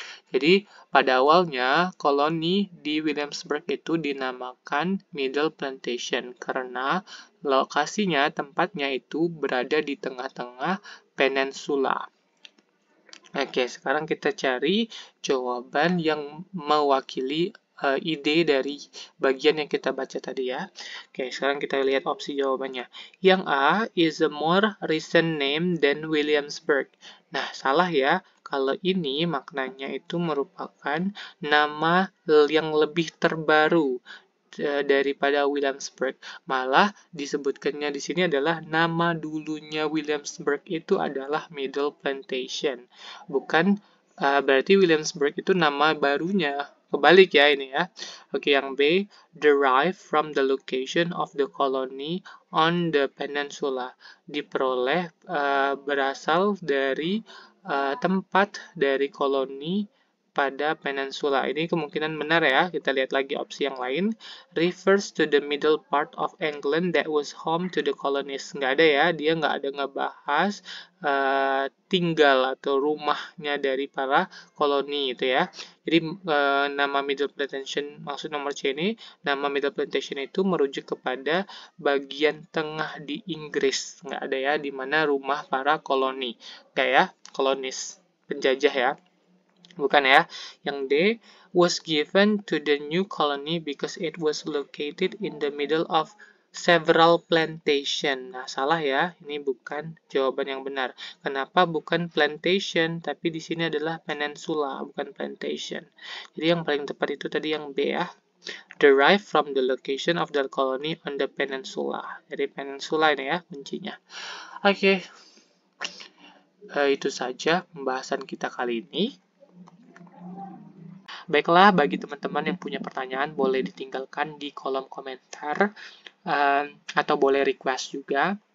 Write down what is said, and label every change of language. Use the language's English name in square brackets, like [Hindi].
[Indonesian] Jadi, pada awalnya, koloni di Williamsburg itu dinamakan Middle Plantation karena lokasinya, tempatnya itu berada di tengah-tengah peninsula. Oke, sekarang kita cari jawaban yang mewakili ide dari bagian yang kita baca tadi ya. Oke, sekarang kita lihat opsi jawabannya. Yang [English] A is a more recent name than Williamsburg. [Indonesian] Nah, salah ya. Kalau ini maknanya itu merupakan nama yang lebih terbaru daripada Williamsburg. Malah disebutkannya di sini adalah nama dulunya Williamsburg itu adalah Middle Plantation. Bukan berarti Williamsburg itu nama barunya. Kebalik ya ini ya. Oke, yang B, [English] derive from the location of the colony on the peninsula. [Indonesian] Diperoleh berasal dari tempat dari koloni pada peninsula. Ini kemungkinan benar ya. Kita lihat lagi opsi yang lain. [English] Refers to the middle part of England that was home to the colonies. [Indonesian] Nggak ada ya. Dia nggak ada ngebahas tinggal atau rumahnya dari para koloni itu ya. Jadi nama Middle Plantation, maksud nomor C ini, nama Middle Plantation itu merujuk kepada bagian tengah di Inggris. Nggak ada ya, di mana rumah para koloni. Kayak kolonis, penjajah ya. Bukan ya. Yang [English] D was given to the new colony because it was located in the middle of several plantation. [Indonesian] Nah, salah ya. Ini bukan jawaban yang benar. Kenapa bukan plantation, tapi di sini adalah peninsula, bukan plantation. Jadi yang paling tepat itu tadi yang B ya. [English] Derive from the location of the colony on the peninsula. [Indonesian] Jadi peninsula ini ya kuncinya. Oke. Itu saja pembahasan kita kali ini. Baiklah, bagi teman-teman yang punya pertanyaan, boleh ditinggalkan di kolom komentar atau boleh request juga.